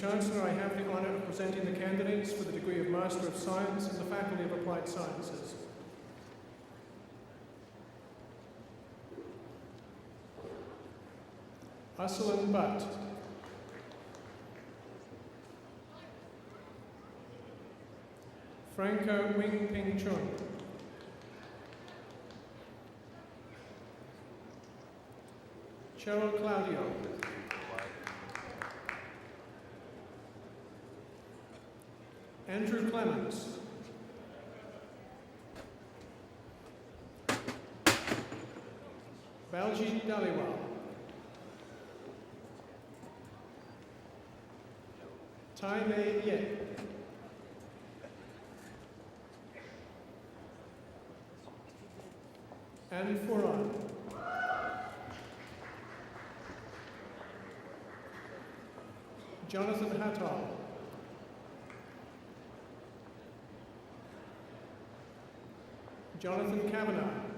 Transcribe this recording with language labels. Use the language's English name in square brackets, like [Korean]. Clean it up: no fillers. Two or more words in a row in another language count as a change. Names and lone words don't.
[English] Chancellor, I have the honor of presenting the candidates for the degree of Master of Science in the Faculty of Applied Sciences. Aslan Butt. Franco Wing Ping Chun. Cheryl Claudio. Andrew Clements. Baljit Daliwal. Tai Mei Ye. Anne Foran. Jonathan Hattal. Jonathan Kavanagh.